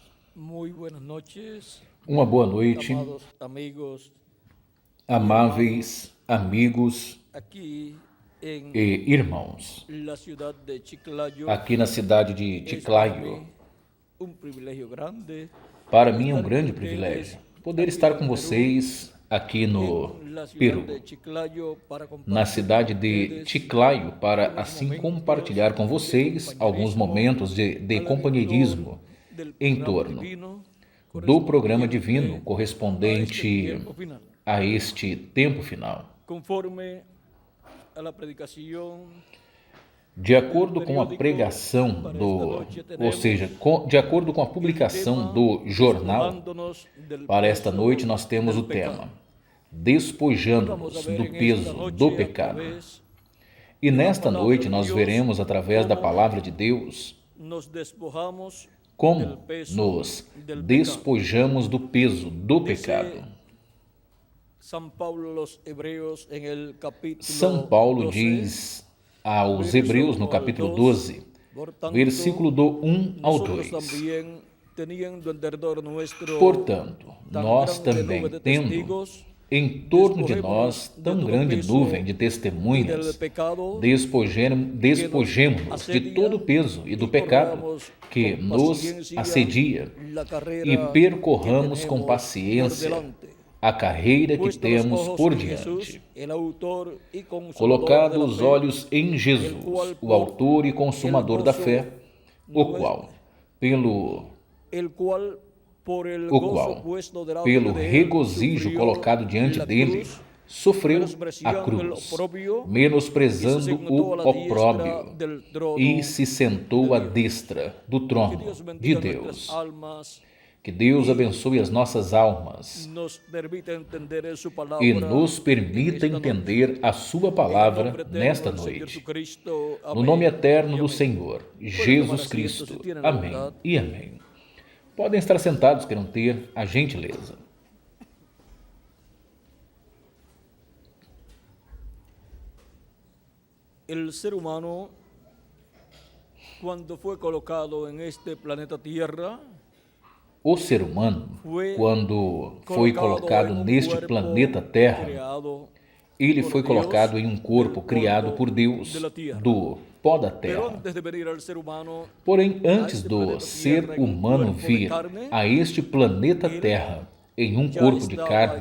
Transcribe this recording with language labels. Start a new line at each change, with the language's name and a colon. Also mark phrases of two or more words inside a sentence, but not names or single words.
Spanish: Muy buenas noches,
Portuguese: Uma boa noite,
Spanish: amados amigos y hermanos,
Portuguese: amáveis amigos
Spanish: aquí en
Portuguese: e irmãos.
Spanish: la ciudad de Chiclayo.
Portuguese: Aqui na cidade de
Spanish: Es para
Portuguese: Chiclayo,
Spanish: mí un privilegio grande
Portuguese: para mim é um
Spanish: estar con
Portuguese: grande
Spanish: ustedes
Portuguese: privilégio poder
Spanish: aquí
Portuguese: estar
Spanish: en
Portuguese: com
Spanish: Perú,
Portuguese: vocês aqui no
Spanish: en la ciudad
Portuguese: Peru,
Spanish: de Chiclayo, para
Portuguese: na
Spanish: compartir con
Portuguese: cidade de
Spanish: ustedes
Portuguese: Chiclayo, para
Spanish: unos
Portuguese: assim
Spanish: momentos
Portuguese: compartilhar com
Spanish: de
Portuguese: vocês alguns
Spanish: compañerismo
Portuguese: momentos de
Spanish: al ritmo
Portuguese: companheirismo
Spanish: del
Portuguese: em
Spanish: programa
Portuguese: torno
Spanish: divino
Portuguese: do programa divino
Spanish: correspondiente a este
Portuguese: correspondente
Spanish: tiempo final.
Portuguese: a este tempo final.
Spanish: Conforme a la predicación
Portuguese: De
Spanish: del
Portuguese: acordo com a
Spanish: periódico,
Portuguese: pregação
Spanish: para esta
Portuguese: do,
Spanish: noche
Portuguese: ou seja,
Spanish: tenemos
Portuguese: de acordo com a
Spanish: el
Portuguese: publicação
Spanish: tema
Portuguese: do jornal,
Spanish: despojándonos del
Portuguese: para esta noite
Spanish: peso
Portuguese: nós temos
Spanish: del
Portuguese: o
Spanish: pecado.
Portuguese: tema
Spanish: Y vamos a
Portuguese: Despojando-nos
Spanish: ver
Portuguese: do
Spanish: en esta
Portuguese: peso do
Spanish: noche a
Portuguese: pecado.
Spanish: través
Portuguese: E
Spanish: de la
Portuguese: nesta
Spanish: palabra
Portuguese: noite
Spanish: de
Portuguese: nós
Spanish: Dios
Portuguese: veremos através da
Spanish: cómo
Portuguese: palavra de Deus
Spanish: nos despojamos del
Portuguese: como
Spanish: peso
Portuguese: nos
Spanish: del pecado.
Portuguese: despojamos do peso do pecado.
Spanish: Dice San Pablo a los Hebreos en el
Portuguese: São
Spanish: capítulo
Portuguese: Paulo
Spanish: 12,
Portuguese: diz aos
Spanish: verso
Portuguese: Hebreus no
Spanish: 1 al
Portuguese: capítulo
Spanish: 2,
Portuguese: 12,
Spanish: por tanto,
Portuguese: versículo do 1 ao
Spanish: nosotros
Portuguese: 2.
Spanish: también, teniendo en derredor nuestro
Portuguese: Portanto,
Spanish: tan
Portuguese: nós
Spanish: grande nube
Portuguese: também,
Spanish: de
Portuguese: tendo
Spanish: testigos,
Portuguese: em torno de
Spanish: despojémonos
Portuguese: nós
Spanish: de
Portuguese: tão
Spanish: todo
Portuguese: grande
Spanish: peso
Portuguese: nuvem de
Spanish: y del
Portuguese: testemunhas,
Spanish: pecado
Portuguese: despojemo-nos de todo o peso e do pecado
Spanish: corramos
Portuguese: que
Spanish: con
Portuguese: nos
Spanish: paciencia
Portuguese: assedia
Spanish: la
Portuguese: e
Spanish: carrera
Portuguese: percorramos
Spanish: que
Portuguese: com
Spanish: tenemos por
Portuguese: paciência
Spanish: delante.
Portuguese: a carreira que
Spanish: Puesto los
Portuguese: temos
Spanish: ojos
Portuguese: por
Spanish: en
Portuguese: diante.
Spanish: Jesús, el autor y consumador de
Portuguese: Colocado
Spanish: la
Portuguese: os
Spanish: fe,
Portuguese: olhos em
Spanish: el
Portuguese: Jesus,
Spanish: cual
Portuguese: o
Spanish: por
Portuguese: autor e
Spanish: el
Portuguese: consumador da fé, o
Spanish: gozo
Portuguese: qual, pelo
Spanish: por el
Portuguese: o
Spanish: gozo
Portuguese: qual,
Spanish: puesto delante
Portuguese: pelo
Spanish: de él,
Portuguese: regozijo
Spanish: sufrió
Portuguese: colocado diante
Spanish: la
Portuguese: dele,
Spanish: cruz,
Portuguese: sofreu a
Spanish: menospreciando el
Portuguese: cruz,
Spanish: oprobio, y se
Portuguese: menosprezando
Spanish: sentó a la
Portuguese: o
Spanish: diestra
Portuguese: opróbio,
Spanish: del
Portuguese: e
Spanish: trono
Portuguese: se
Spanish: de
Portuguese: sentou à
Spanish: Dios.
Portuguese: destra do
Spanish: Que
Portuguese: trono
Spanish: Dios
Portuguese: de
Spanish: bendiga nuestras
Portuguese: Deus.
Spanish: almas
Portuguese: Que Deus
Spanish: y
Portuguese: abençoe as nossas almas
Spanish: nos permita entender en su
Portuguese: e
Spanish: palabra
Portuguese: nos
Spanish: en
Portuguese: permita
Spanish: esta noche.
Portuguese: entender a sua
Spanish: En el
Portuguese: palavra
Spanish: nombre eterno
Portuguese: nesta
Spanish: del Señor
Portuguese: noite.
Spanish: Jesucristo.
Portuguese: No nome
Spanish: Amén
Portuguese: eterno
Spanish: y
Portuguese: do
Spanish: amén.
Portuguese: Senhor,
Spanish: Pueden tomar
Portuguese: Jesus
Spanish: asiento si
Portuguese: Cristo.
Spanish: tienen la
Portuguese: Amém
Spanish: bondad.
Portuguese: e amém. Podem estar sentados, queiram ter a gentileza.
Spanish: El ser humano, cuando fue colocado en este planeta Tierra,
Portuguese: O ser humano,
Spanish: fue
Portuguese: quando foi colocado
Spanish: en un
Portuguese: neste
Spanish: cuerpo
Portuguese: planeta Terra,
Spanish: creado
Portuguese: ele
Spanish: por
Portuguese: foi
Spanish: Dios
Portuguese: colocado em um corpo
Spanish: del
Portuguese: criado
Spanish: polvo
Portuguese: por Deus
Spanish: de la tierra.
Portuguese: do pó da
Spanish: Pero
Portuguese: terra.
Spanish: antes de venir al ser humano
Portuguese: Porém,
Spanish: a
Portuguese: antes
Spanish: este
Portuguese: do
Spanish: planeta
Portuguese: ser
Spanish: Tierra en un
Portuguese: humano
Spanish: cuerpo de
Portuguese: vir
Spanish: carne,
Portuguese: a este planeta ele Terra em um
Spanish: ya
Portuguese: corpo de
Spanish: estaba en
Portuguese: carne,